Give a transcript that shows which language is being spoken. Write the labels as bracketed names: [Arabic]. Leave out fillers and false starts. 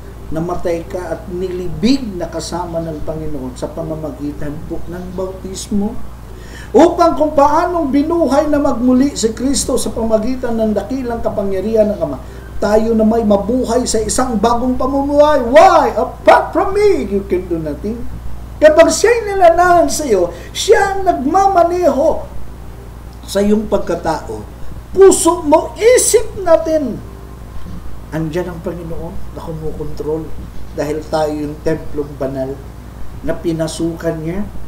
[Filipino] Namatay ka at nilibing na kasama ng Panginoon sa pamamagitan po ng bautismo. Upang kung paanong binuhay na magmuli si Kristo sa pamamagitan ng dakilang kapangyarihan ng Ama, tayo na may mabuhay sa isang bagong pamumuhay. [English] Why? Apart from me, you can do nothing. [Filipino] Kapag siya'y nilanahan sa iyo, siya ang nagmamaneho sa iyong pagkatao. Puso mo, isip natin. Andiyan ang Panginoon na kumukontrol dahil tayo yung templong banal na pinasukan niya.